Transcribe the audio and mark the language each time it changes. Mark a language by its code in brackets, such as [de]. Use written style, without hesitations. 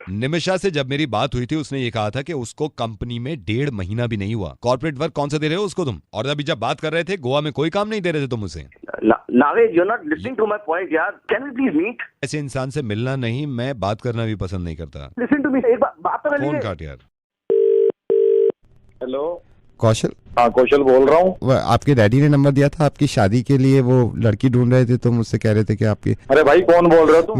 [hi] निमिशा से जब मेरी बात हुई थी, उसने ये कहा था कि उसको कंपनी में 1.5 महीना भी नहीं हुआ। कॉर्पोरेट वर्क कौन सा दे रहे हो उसको तुम? और अभी जब बात कर रहे थे गोवा में कोई काम नहीं दे रहे थे तुम उसे। [en] Naved, you're not listening to my point, [hi] यार। [en] Can we please meet? [hi] ऐसे इंसान से मिलना नहीं, मैं बात करना भी पसंद नहीं करता। [en] Listen to me, [hi] एक बात तो फोन काट यार। हेलो कौशल? हाँ, कौशल बोल रहा हूँ। आपके डैडी ने नंबर दिया था आपकी शादी के लिए, वो लड़की ढूंढ रहे थे, तो मुझसे कह रहे थे कि आपकी। अरे भाई, कौन बोल रहे हो तुम?